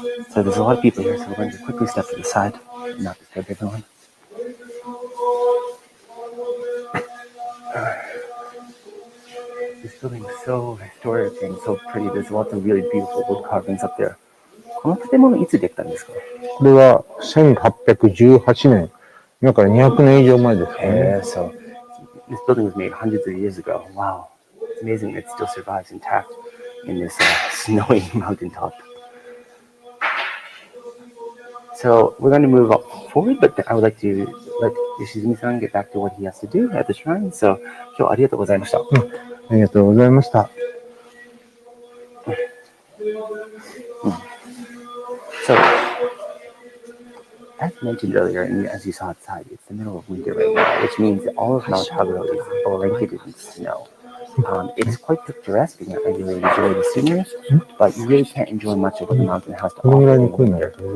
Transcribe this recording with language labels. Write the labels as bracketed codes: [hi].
[en] So there's a lot of people here, so we're going to quickly step to the side and not disturb everyone. This building is so historic and so pretty. There's lots of really beautiful wood carvings up there. [ja] この建物いつできたんですか？これは1818年。今から200年以上前ですかね。 [en] So this building was made hundreds of years ago. Wow. It's amazing that it still survives intact in this snowy mountaintop. So we're going to move up forward, but I would like to let Yoshizumi-san get back to what he has to do at the shrine. [ja] So, 今日はありがとうございました。ありがとうございました。 [en] So, as mentioned earlier, and as you saw outside, it's the middle of winter right now, which means that all of Mount Haguro is blanketed in snow. It's quite picturesque, and I really enjoy the scenery, but you really can't enjoy much of what the mountain has to offer in winter.